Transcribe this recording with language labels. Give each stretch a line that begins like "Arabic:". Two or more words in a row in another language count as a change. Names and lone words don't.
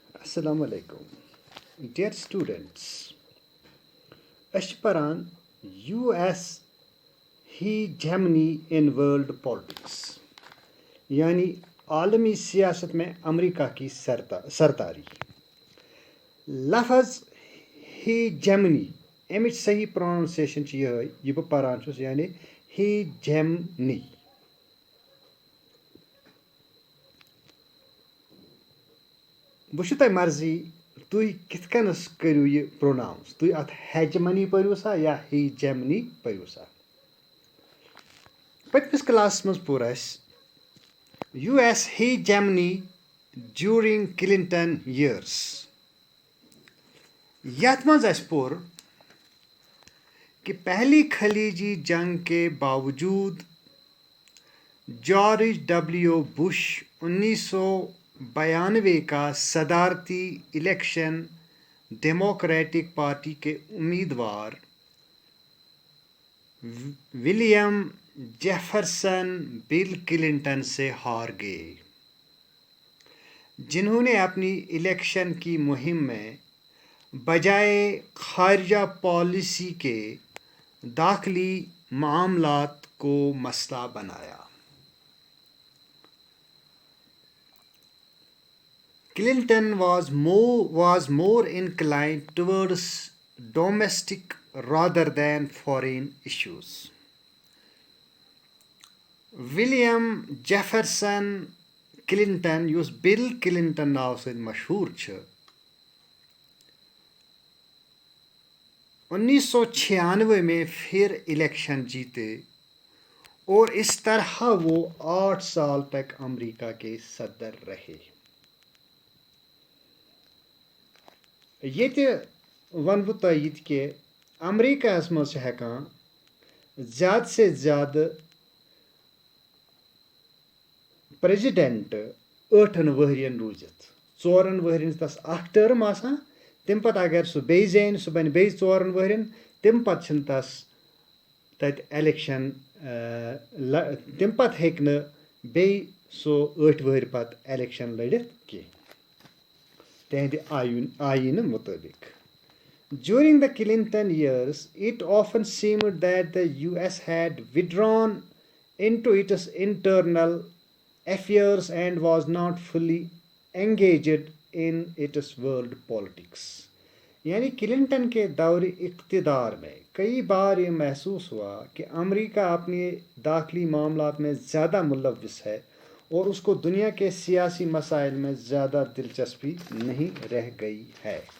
Arabic: السلام عليكم.
English: Dear students,
Kashmiri: أسۍ چھِ پران
English: US hegemony in world politics
Urdu: یعنی عالمی سیاست میں امریکہ کی سرداری.
Kashmiri: لفظ hegemony امِچ صحیح پروننسیشن چھِ یہِ بہٕ پران چھُس یعنی hegemony. وۄنۍ چھُ تۄہہِ مرضی تُہۍ کِتھ کٔنَس کٔرِو یہِ پروناوُنس تُہۍ اَتھ ہیجمنی پٔرِو سا یا ہیجمنی پٔرِو سا. پٔتمِس کلاسس منٛز پوٚر اَسہِ
English: US hegemony during Clinton years.
Kashmiri: یَتھ منٛز اَسہِ پوٚر
Urdu: کہ پہلی خلیجی جنگ کے باوجود جارج ڈبلیو بش 1992 کا صدارتی الیکشن ڈیموکریٹک پارٹی کے امیدوار ولیم جیفرسن بل کلنٹن سے ہار گئے، جنہوں نے اپنی الیکشن کی مہم میں بجائے خارجہ پالیسی کے داخلی معاملات کو مسئلہ بنایا.
English: Clinton was more inclined towards domestic rather than foreign issues.
Urdu: William Jefferson Clinton
Kashmiri: یُس بل کلنٹن ناو سۭتۍ مشہوٗر چھُ
Urdu: 1996 میں پھر الیکشن جیتے اور اس طرح وہ 8 سال تک امریکہ کے صدر رہے.
Kashmiri: ییٚتہِ وَنہٕ بہٕ تۄہہِ یہِ تہِ کہِ امریکاہَس منٛز چھِ ہٮ۪کان زیادٕ سے زیادٕ پریزِڈنٹ 8 ؤہرین روٗزِتھ. 4 ؤہرین تَس اکھ ٹٔرٕم آسان، تَمہِ پَتہٕ اگر سُہ بیٚیہِ زینہِ سُہ بَنہِ بیٚیہِ 4 ؤہرین، تَمہِ پَتہٕ چھِنہٕ تَس تَتہِ ایلیکشن تَمہِ پَتہٕ ہیٚکہِ نہٕ بیٚیہِ سُہ 8 ؤہرۍ پَتہٕ ایلیکشن لٔڑِتھ کینٛہہ تِہنٛدِ آیٖنہٕ مُطٲبِق.
English: During the Clinton years, it often seemed that the US had withdrawn into its internal affairs and was not fully engaged in its world politics.
Urdu: یعنی کلنٹن کے دور اقتدار میں کئی بار یہ محسوس ہوا کہ امریکہ اپنے داخلی معاملات میں زیادہ ملوث ہے اور اس کو دنیا کے سیاسی مسائل میں زیادہ دلچسپی نہیں رہ گئی ہے.